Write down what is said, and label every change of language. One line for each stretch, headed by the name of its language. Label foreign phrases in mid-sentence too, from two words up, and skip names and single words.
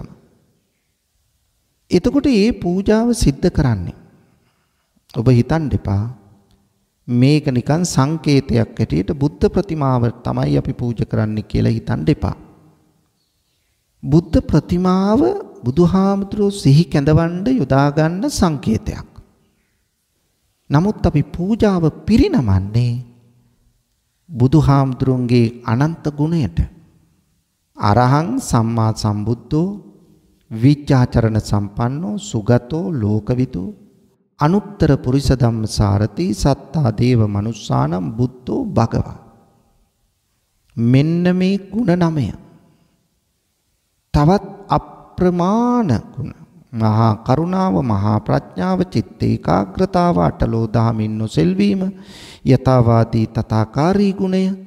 Sinhala: එතකොට මේ පූජාව සිද්ධ කරන්නේ ඔබ හිතන්න එපා මේක නිකන් සංකේතයක් ඇටියට බුද්ධ ප්‍රතිමාව තමයි අපි පූජා කරන්නේ කියලා හිතන්න එපා. බුද්ධ ප්‍රතිමාව බුදුහාමුදුරුවෝ සිහි කැඳවන්න යොදා ගන්න සංකේතයක්. නමුත් අපි පූජාව පිරිනමන්නේ බුදුහාමුදුරුවන්ගේ අනන්ත ගුණයට.
Pali: අරහං සම්මා සම්බුද්ධෝ විචාචරණ සම්පන්නෝ සුගතෝ ලෝකවිදු අනුත්තර පුරිස ධම්මසාරති සත්තා දේව මනුස්සානම් බුද්ධෝ භගවා.
Sinhala: මෙන්න මේ ගුණ 9. තවත් අප්‍රමාණ ගුණ. මහා කරුණාව, මහා ප්‍රඥාව, චිත්ත ඒකාග්‍රතාව, අටලෝ දහමින් නොසෙල්වීම, යථාවාදී තථාකාරී ගුණය.